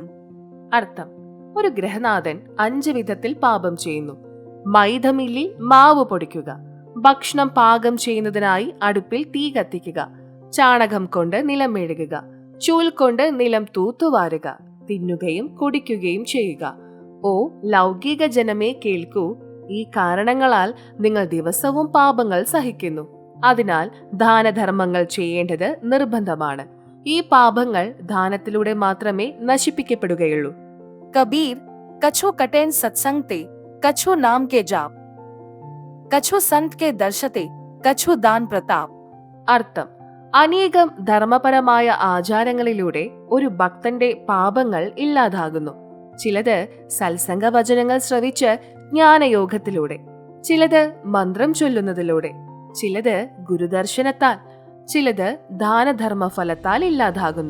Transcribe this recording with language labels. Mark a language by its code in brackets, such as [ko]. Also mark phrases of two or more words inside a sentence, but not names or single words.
[ml] അർത്ഥം: ഒരു ഗൃഹനാഥൻ 5 വിധത്തിൽ പാപം ചെയ്യുന്നു. മൈദമില്ലിൽ മാവ് പൊടിക്കുക, ഭക്ഷണം പാകം ചെയ്യുന്നതിനായി അടുപ്പിൽ തീ കത്തിക്കുക, ചാണകം കൊണ്ട് നിലം മെഴുകുക, ചൂൽ കൊണ്ട് നിലം തൂത്തുവാരുക, തിന്നുകയും കുടിക്കുകയും ചെയ്യുക. ഓ ലൗകിക ജനമേ കേൾക്കൂ, ഈ കാരണങ്ങളാൽ നിങ്ങൾ ദിവസവും പാപങ്ങൾ സഹിക്കുന്നു. അതിനാൽ ദാനധർമ്മങ്ങൾ ചെയ്യേണ്ടത് നിർബന്ധമാണ്. ഈ പാപങ്ങൾ ദാനത്തിലൂടെ മാത്രമേ നശിപ്പിക്കപ്പെടുകയുള്ളൂ. [hi] कबीर कछु कटेन सत्संग ते कछु नाम के जाप कछु संत के दर्शते कछु दान प्रताप. [ml] അർത്ഥം: അനേകം ധർമ്മപരമായ ആചാരങ്ങളിലൂടെ ഒരു ഭക്തന്റെ പാപങ്ങൾ ഇല്ലാതാകുന്നു. ചിലത് സത്സംഗ വചനങ്ങൾ ശ്രവിച്ച് ജ്ഞാനയോഗത്തിലൂടെ, ചിലത് മന്ത്രം ചൊല്ലുന്നതിലൂടെ, ചിലത് ഗുരുദർശനത്താൽ, ചിലത് ദാനധർമ്മ ഫലത്താൽ ഇല്ലാതാകുന്നു.